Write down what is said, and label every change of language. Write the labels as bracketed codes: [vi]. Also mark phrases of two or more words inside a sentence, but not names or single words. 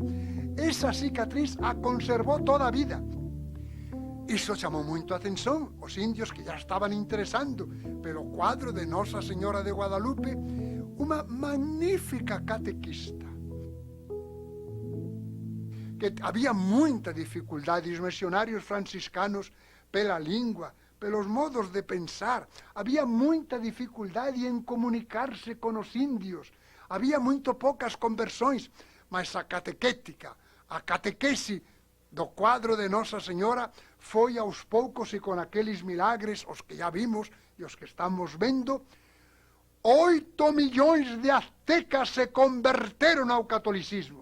[gl] Esa cicatriz a conservou toda a vida. Iso chamou moito a atención, os indios que já estaban interesando pelo cuadro de Nosa Señora de Guadalupe, unha magnífica catequista [pt] que había muita dificuldade, os missionários franciscanos, pela língua, pelos modos de pensar, había muita dificuldade em comunicar-se com os índios, había muito poucas conversões, mas a catequética, a catequese do quadro de Nossa Senhora foi aos poucos e com aqueles milagres, os que já vimos e os que estamos vendo, 8 milhões de aztecas se converteram ao catolicismo.